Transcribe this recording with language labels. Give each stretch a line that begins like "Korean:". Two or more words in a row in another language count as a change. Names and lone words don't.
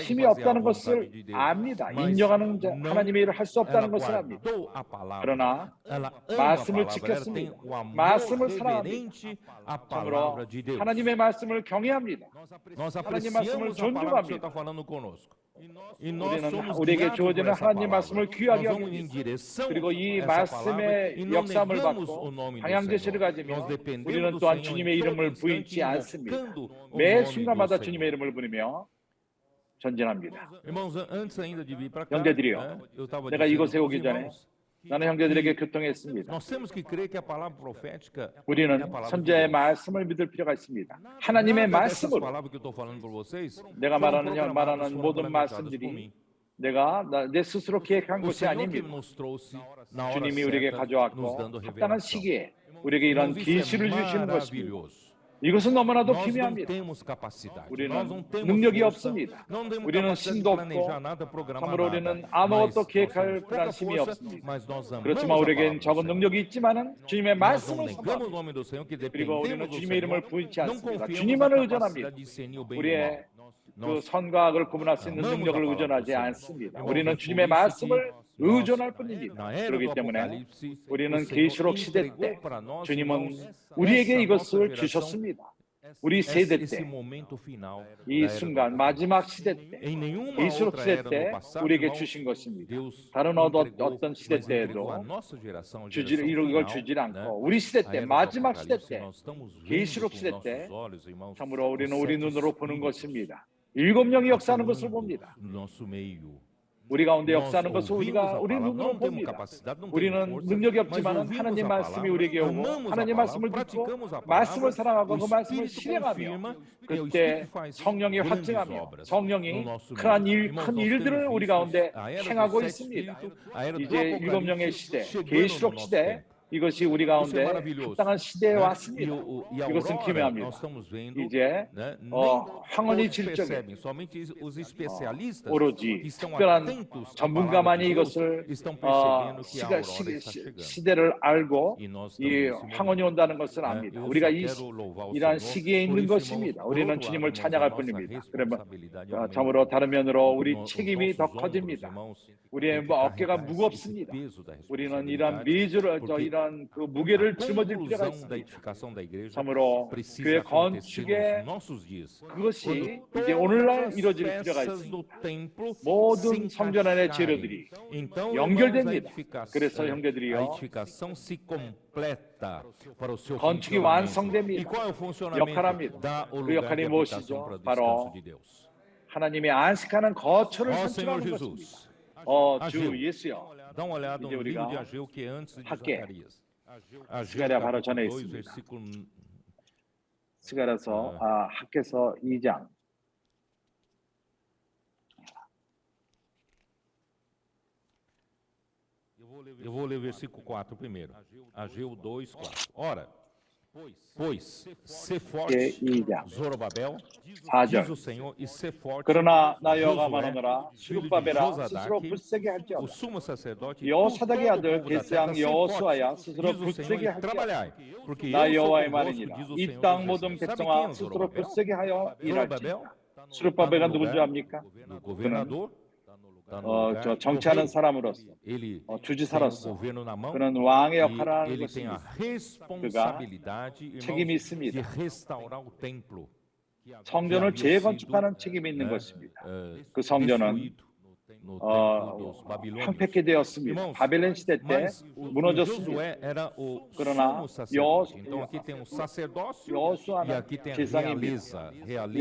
Korean: 힘이
Portuguese: fazer a
Korean: 없다는
Portuguese: vontade
Korean: 것을
Portuguese: de Deus.
Korean: 압니다.
Portuguese: Mas
Korean: 인정하는 자,
Portuguese: não,
Korean: 하나님의 일을 할 수
Portuguese: ela
Korean: 없다는 것을 압니다.
Portuguese: guardou a palavra.
Korean: 그러나
Portuguese: Ela ama a
Korean: 말씀을
Portuguese: palavra. Ela tem
Korean: 지켰습니다.
Portuguese: o amor
Korean: 말씀을
Portuguese: reverente à
Korean: 참으로
Portuguese: palavra de Deus.
Korean: 하나님의 말씀을 경외합니다.
Portuguese: Nós
Korean: 하나님 말씀을
Portuguese: apreciamos a palavra que o Senhor
Korean: 존중합니다.
Portuguese: está falando conosco. E nós
Korean: 우리는
Portuguese: somos
Korean: 우리에게
Portuguese: guiados por
Korean: 주어지는
Portuguese: essa
Korean: 하나님
Portuguese: palavra.
Korean: 말씀을
Portuguese: Nós
Korean: 귀하게
Portuguese: vamos em
Korean: 여깁니다.
Portuguese: direção
Korean: 그리고 이
Portuguese: a essa palavra
Korean: 말씀의
Portuguese: e não
Korean: 역사함을
Portuguese: negamos
Korean: 받고
Portuguese: o nome do
Korean: 방향 제시를
Portuguese: Senhor.
Korean: 가지며
Portuguese: Nós dependemos
Korean: 우리는
Portuguese: do
Korean: 또한
Portuguese: Senhor
Korean: 주님의
Portuguese: em todo
Korean: 이름을
Portuguese: instante,
Korean: 부인치 않습니다.
Portuguese: invocando o
Korean: 매
Portuguese: nome do
Korean: 순간마다
Portuguese: Senhor.
Korean: 주님의 이름을 부르며 전진합니다.
Portuguese: Irmãos, antes ainda de vir para cá,
Korean: 형제들이여,
Portuguese: eu estava
Korean: 내가
Portuguese: dizendo
Korean: 이곳에
Portuguese: aos
Korean: 오기 전에
Portuguese: irmãos,
Korean: 나는 형제들에게 교통했습니다.
Portuguese: nós temos que crer que a palavra profética é a
Korean: 우리는
Portuguese: palavra de
Korean: 선지자의
Portuguese: Deus.
Korean: 말씀을 믿을 필요가 있습니다. 하나님의
Portuguese: Nada dessas
Korean: 말씀으로
Portuguese: palavras que eu estou falando por vocês
Korean: 내가
Portuguese: foram
Korean: 말하는
Portuguese: programadas, foram
Korean: 모든
Portuguese: planejades por
Korean: 말씀들이
Portuguese: mim.
Korean: 내가 내 스스로 계획한
Portuguese: O
Korean: 것이
Portuguese: Senhor que
Korean: 아닙니다.
Portuguese: nos trouxe na hora
Korean: 주님이 우리에게
Portuguese: certa, nos
Korean: 가져왔고
Portuguese: dando
Korean: 합당한
Portuguese: revelação.
Korean: 시기에 우리에게 이런
Portuguese: Irmãos, isso
Korean: 계시를
Portuguese: é
Korean: 주시는 것입니다.
Portuguese: maravilhoso.
Korean: 이것은 너무나도
Portuguese: Nós não
Korean: 기묘합니다.
Portuguese: temos capacidade.
Korean: 우리는
Portuguese: Nós não temos
Korean: 능력이
Portuguese: força.
Korean: 없습니다.
Portuguese: Não temos
Korean: 우리는
Portuguese: capacidade de
Korean: 힘도
Portuguese: planejar
Korean: 없고
Portuguese: nada, programar
Korean: 참으로
Portuguese: nada.
Korean: 우리는
Portuguese: Mas
Korean: 아무것도
Portuguese: nós
Korean: 계획할
Portuguese: temos
Korean: 그런
Portuguese: pouca
Korean: 힘이
Portuguese: força,
Korean: 없습니다.
Portuguese: mas nós amamos
Korean: 그렇지만
Portuguese: a
Korean: 우리에겐
Portuguese: palavra do
Korean: 적은
Portuguese: Senhor.
Korean: 능력이 있지만은 주님의
Portuguese: Nós não
Korean: 말씀을
Portuguese: negamos o
Korean: 선포합니다.
Portuguese: nome do Senhor, que
Korean: 그리고 우리는
Portuguese: dependemos do
Korean: 주님의 이름을
Portuguese: Senhor.
Korean: 부인치
Portuguese: Não
Korean: 않습니다.
Portuguese: confiamos
Korean: 주님만을
Portuguese: na
Korean: 의존합니다.
Portuguese: capacidade de discernir o bem e o
Korean: 우리의
Portuguese: mal.
Korean: 그
Portuguese: Nós
Korean: 선과 악을 구분할 수 있는
Portuguese: amamos
Korean: 능력을
Portuguese: a palavra
Korean: 의존하지
Portuguese: do Senhor.
Korean: 않습니다.
Portuguese: Irmãos,
Korean: 우리는
Portuguese: é por
Korean: 주님의
Portuguese: isso
Korean: 말씀을
Portuguese: que
Korean: 의존할
Portuguese: nós,
Korean: 뿐입니다.
Portuguese: na era
Korean: 그렇기
Portuguese: do
Korean: 때문에
Portuguese: Apocalipse,
Korean: 우리는
Portuguese: o Senhor
Korean: 계시록 시대 때
Portuguese: entregou para nós,
Korean: 주님은
Portuguese: irmãos,
Korean: 우리에게
Portuguese: essa
Korean: 이것을
Portuguese: nossa geração,
Korean: 주셨습니다. 우리 세대
Portuguese: esse
Korean: 때,
Portuguese: momento final
Korean: 이
Portuguese: da era do
Korean: 순간
Portuguese: Apocalipse.
Korean: 마지막 시대 때,
Portuguese: Em nenhuma
Korean: 계시록
Portuguese: outra
Korean: 시대
Portuguese: era no
Korean: 때
Portuguese: passado,
Korean: 우리에게
Portuguese: irmãos,
Korean: 주신 것입니다.
Portuguese: Deus
Korean: 다른
Portuguese: entregou,
Korean: 어떤 시대
Portuguese: mas entregou
Korean: 때에도
Portuguese: a nossa geração, a
Korean: 주질
Portuguese: geração
Korean: 이걸
Portuguese: final,
Korean: 주질
Portuguese: né?
Korean: 않고 우리 시대
Portuguese: A
Korean: 때
Portuguese: era do
Korean: 마지막 시대
Portuguese: Apocalipse,
Korean: 때
Portuguese: nós estamos vendo
Korean: 계시록
Portuguese: com
Korean: 시대
Portuguese: nossos
Korean: 때
Portuguese: olhos, irmãos,
Korean: 참으로 우리는
Portuguese: os
Korean: 우리
Portuguese: sete
Korean: 눈으로 보는
Portuguese: espíritos
Korean: 것입니다. 일곱 영이 역사하는
Portuguese: atuando
Korean: 것을 봅니다.
Portuguese: no nosso meio.
Korean: 우리 가운데
Portuguese: Nós
Korean: 역사하는 것을
Portuguese: ouvimos
Korean: 우리가
Portuguese: a
Korean: 우리
Portuguese: palavra,
Korean: 눈으로
Portuguese: não temos
Korean: 봅니다.
Portuguese: capacidade, não temos
Korean: 우리는
Portuguese: força,
Korean: 능력이
Portuguese: mas
Korean: 없지만
Portuguese: ouvimos
Korean: 하나님
Portuguese: a
Korean: 말씀이
Portuguese: palavra,
Korean: 우리에게 오고
Portuguese: amamos a
Korean: 하나님
Portuguese: palavra,
Korean: 말씀을 듣고
Portuguese: praticamos a
Korean: 말씀을
Portuguese: palavra,
Korean: 사랑하고
Portuguese: o
Korean: 그 말씀을
Portuguese: Espírito
Korean: 실행하며
Portuguese: confirma, e o
Korean: 그때
Portuguese: Espírito faz
Korean: 성령이
Portuguese: grandes
Korean: 확증하며
Portuguese: obras
Korean: 성령이
Portuguese: no nosso meio.
Korean: 큰
Portuguese: Irmãos, nós
Korean: 일들을
Portuguese: temos
Korean: 우리
Portuguese: visto
Korean: 가운데
Portuguese: a era
Korean: 행하고
Portuguese: do
Korean: 있습니다.
Portuguese: Espírito, a era do
Korean: 이제 일곱 영의
Portuguese: Apocalipse
Korean: 시대,
Portuguese: chegando no
Korean: 계시록
Portuguese: nosso
Korean: 시대
Portuguese: tempo.
Korean: 이것이 우리
Portuguese: Isso é
Korean: 가운데
Portuguese: maravilhoso.
Korean: 합당한 시대에
Portuguese: né?
Korean: 왔습니다.
Portuguese: E a
Korean: 이것은
Portuguese: aurora,
Korean: 기묘합니다.
Portuguese: nós estamos vendo,
Korean: 이제
Portuguese: né? Nem
Korean: 황혼이
Portuguese: todos
Korean: 질 적에
Portuguese: percebem, somente os especialistas
Korean: 오로지
Portuguese: que estão
Korean: 특별한
Portuguese: atentos à
Korean: 전문가만이
Portuguese: palavra de Deus
Korean: 이것을
Portuguese: estão percebendo que a aurora está chegando.
Korean: 시대를 알고
Portuguese: E nós
Korean: 이
Portuguese: estamos nesse
Korean: 황혼이
Portuguese: momento.
Korean: 온다는 것을
Portuguese: né?
Korean: 압니다.
Portuguese: Eu
Korean: 우리가
Portuguese: só
Korean: 이
Portuguese: quero louvar o
Korean: 이러한
Portuguese: Senhor
Korean: 시기에
Portuguese: por
Korean: 있는
Portuguese: isso,
Korean: 것입니다.
Portuguese: irmãos. Por
Korean: 우리는
Portuguese: outro lado,
Korean: 주님을
Portuguese: irmãos, a
Korean: 찬양할
Portuguese: nossa
Korean: 뿐입니다. 그러면
Portuguese: responsabilidade aumenta.
Korean: 참으로 다른 면으로 우리
Portuguese: Os
Korean: 책임이 더
Portuguese: nossos ombros,
Korean: 커집니다.
Portuguese: irmãos,
Korean: 우리의
Portuguese: têm que
Korean: 어깨가
Portuguese: carregar esse
Korean: 무겁습니다.
Portuguese: peso da
Korean: 우리는 이런
Portuguese: responsabilidade, porque
Korean: 이런 그 무게를
Portuguese: a
Korean: 짊어질 필요가
Portuguese: conclusão da
Korean: 있습니다.
Portuguese: edificação da igreja
Korean: 참으로
Portuguese: precisa
Korean: 교회
Portuguese: acontecer
Korean: 건축의
Portuguese: nos nossos dias.
Korean: 그것이
Portuguese: Quando
Korean: 이제 오늘날
Portuguese: todas as
Korean: 이루어질 필요가
Portuguese: peças
Korean: 있습니다.
Portuguese: do templo
Korean: 모든
Portuguese: se
Korean: 성전 안의
Portuguese: encaixarem.
Korean: 재료들이
Portuguese: Então,
Korean: 연결됩니다.
Portuguese: irmãos,
Korean: 그래서
Portuguese: a
Korean: 형제들이요,
Portuguese: edificação se completa para o seu
Korean: 건축이
Portuguese: funcionamento.
Korean: 완성됩니다.
Portuguese: E qual é o funcionamento?
Korean: 역할합니다.
Portuguese: Dá o
Korean: 그
Portuguese: lugar
Korean: 역할이
Portuguese: de habitação
Korean: 무엇이죠?
Portuguese: para o
Korean: 바로
Portuguese: descanso de Deus.
Korean: 하나님의 안식하는 거처를
Portuguese: Ó Senhor
Korean: 선출하는 것입니다.
Portuguese: Jesus,
Korean: 주
Portuguese: Ageu.
Korean: 예수여,
Portuguese: dá uma olhada
Korean: 이제
Portuguese: no livro
Korean: 우리가
Portuguese: de Ageu, que é antes de
Korean: 함께
Portuguese: Zacarias. Ageu,
Korean: 시간에 바로
Portuguese: capítulo
Korean: 전에
Portuguese: 2,
Korean: 있습니다.
Portuguese: versículo
Korean: 스가랴서 학개서 2장.
Portuguese: Eu vou ler o versículo 4 primeiro. Ageu 2, 4. Ora, pois, ser forte, Zorobabel, diz o Senhor, e ser forte,
Korean: 그러나 나 여호와가
Portuguese: Josué,
Korean: 말하노라
Portuguese: filho de
Korean: 스룹바벨아 스스로
Portuguese: Josadaque,
Korean: 불세게
Portuguese: o
Korean: 할지어다.
Portuguese: sumo sacerdote, e
Korean: 여호사닥의
Portuguese: todo o
Korean: 아들
Portuguese: povo da
Korean: 게스양
Portuguese: terra, ser
Korean: 여호수아야
Portuguese: forte,
Korean: 스스로
Portuguese: diz o Senhor,
Korean: 불세게
Portuguese: e
Korean: 할지어다.
Portuguese: trabalhai, porque
Korean: 나
Portuguese: eu sou
Korean: 여호와의
Portuguese: convosco,
Korean: 말이니라.
Portuguese: diz o
Korean: 이
Portuguese: Senhor
Korean: 땅
Portuguese: dos
Korean: 모든
Portuguese: Exércitos. Sabe quem
Korean: 백성아
Portuguese: é
Korean: 스스로
Portuguese: Zorobabel?
Korean: 불세게 하여 일할지니라.
Portuguese: Zorobabel
Korean: 스룹바벨가
Portuguese: no
Korean: 누군지
Portuguese: lugar
Korean: 압니까?
Portuguese: do governador, tá no lugar
Korean: 저
Portuguese: do
Korean: 정치하는
Portuguese: rei.
Korean: 사람으로서
Portuguese: Ele tem o
Korean: 주지사로서
Portuguese: governo na mão
Korean: 그는 왕의
Portuguese: e
Korean: 역할을 하는
Portuguese: ele tem a
Korean: 것입니다.
Portuguese: responsabilidade,
Korean: 책임이
Portuguese: irmãos,
Korean: 있습니다.
Portuguese: de restaurar o templo.
Korean: 성전을 재건축하는 책임이 있는 것입니다. 그 성전은 황폐케 되었습니다. 바벨론 시대 때 무너졌습니다. 그러나 여호수아는 제상입니다.